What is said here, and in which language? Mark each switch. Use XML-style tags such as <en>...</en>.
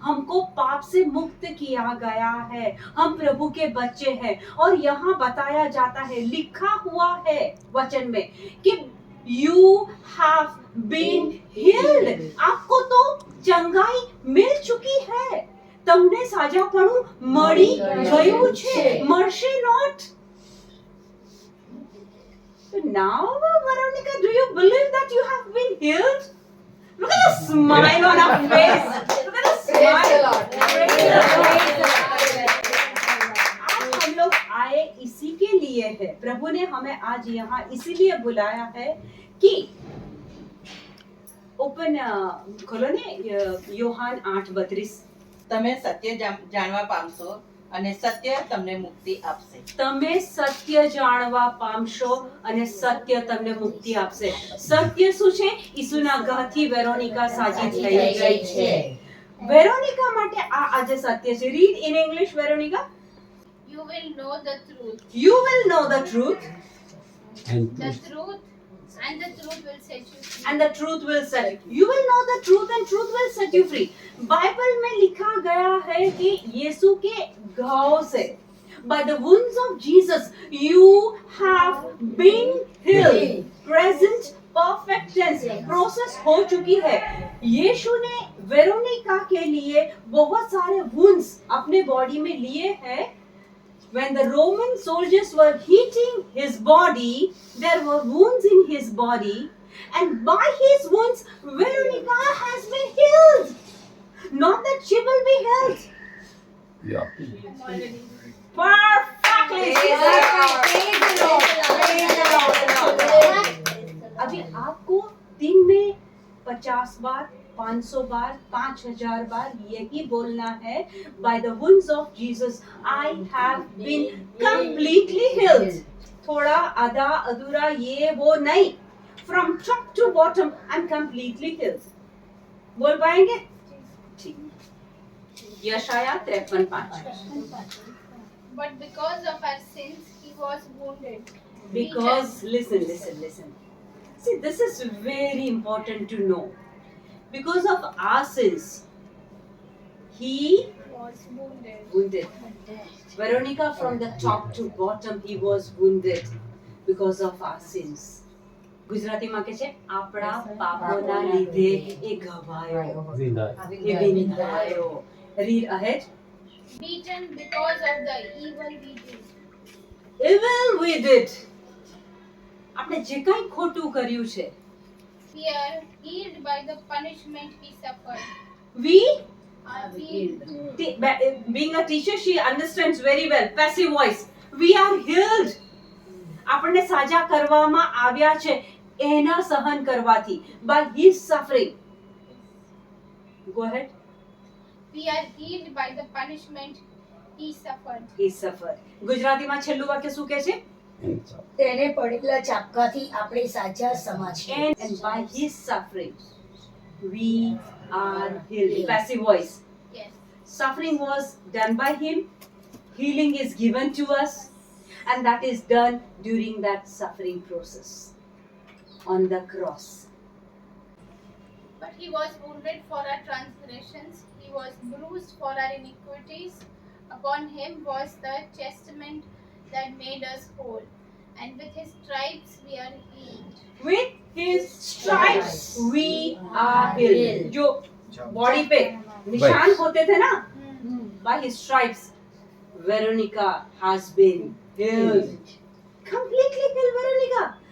<hi>हमको पाप से मुक्त किया गया है. हम प्रभु के बच्चे हैं. और यहाँ बताया जाता है, लिखा हुआ है वचन में कि</hi> <en>you have been healed.</en> <hi>आपको तो चंगाई मिल चुकी है.</hi> <gu>તમને સાજાપણું મળી ગયું છે, મળશે</gu> <en>not. So now, Veronica, do you believe that you have been healed? Look at the smile on her face. Look at the Praise the smile. Lord. Praise the Lord.</en> <hi>आज हम लोग आए इसी के लिए है. प्रभु ने हमें आज यहाँ इसीलिए बुलाया है कि ओपन खोलो ने योहान 8:32.</hi> <gu>તમે સત્ય જાણવા પામશો અને સત્ય તમને મુક્તિ આપશે. તમે સત્ય જાણવા પામશો અને સત્ય તમને મુક્તિ આપશે. સત્ય શું છે? ઈસુના ઘાથી વેરોનિકા સાજી થઈ ગઈ છે. વેરોનિકા માટે આ આજે સત્ય છે.</gu> <en>read in English,</en> <gu>વેરોનિકા.</gu> <en>You will know the truth. You will know the truth The truth and the truth will set you free. and the truth will set you. You will know the truth and truth will set you free.</en> <hi>Bible में लिखा गया है कि यीशु के घावों से,</hi> <en>by the wounds of Jesus, you have been healed. Present perfect tense,</en> <hi>process हो चुकी है. यीशु ने वेरोनिका के लिए बहुत सारे wounds अपने बॉडी में लिए हैं.</hi> <en>When the Roman soldiers were hitting his body, there were wounds in his body, and by his wounds, Veronica has been healed. Not that she will be healed. I'm already. Perfectly. Praise the Lord. Praise the Lord. अभी आपको दिन में 50 बार, 500 बार, 5000 बार यही बोलना है. By the wounds of Jesus, I have been completely healed.</en> <hi>थोड़ा आधा अधूरा ये वो नहीं.</hi> <en>From top to bottom, I'm completely healed.</en> <hi>बोल पाएंगे? ठीक. यशाया 53:5.</hi> <en>But because of our sins, he was wounded. Because listen. See, this is very important to know. Because of our sins, he Was wounded. wounded. Veronica, from the top to bottom, he was wounded because of our sins.</en> <gu>ગુજરાતીમાં કે છે આપણા પાપોના લીધે એ ઘવાયો, એ વિંધાયો.</gu> <en>Read ahead. Beaten because of the evil we did. Evil we did.</en> <gu>આપણે જે કાંઈ ખોટું કર્યું છે,</gu> <en>We are healed by the punishment we suffered. we Are healed. being a teacher, she understands very well. Passive voice. We are healed.</en> <gu>આપણને સાજા કરવામાં આવ્યા છે એના સહન કરવાથી.</gu> <en>By his suffering. Go ahead. We are healed by the punishment he suffered. He suffered.</en> <gu>ગુજરાતીમાં છેલ્લું વાક્ય શું કહે છે? તેને પડેલા ચાપકાથી આપણે સાચા સમાજ છીએ.</gu> <en>And by his suffering, we are healed. Passive voice. Yes. Suffering was done by him. Healing is given to us. And that is done during that suffering process on the cross. But he was wounded for our transgressions, he was bruised for our iniquities. Upon him was the chastisement that made us whole, and with his stripes we are healed. With his stripes we are healed.</en> <hi>जो body पे निशान होते थे ना,</hi> <en>by his stripes Veronica has been healed. Completely healed, Veronica.</en>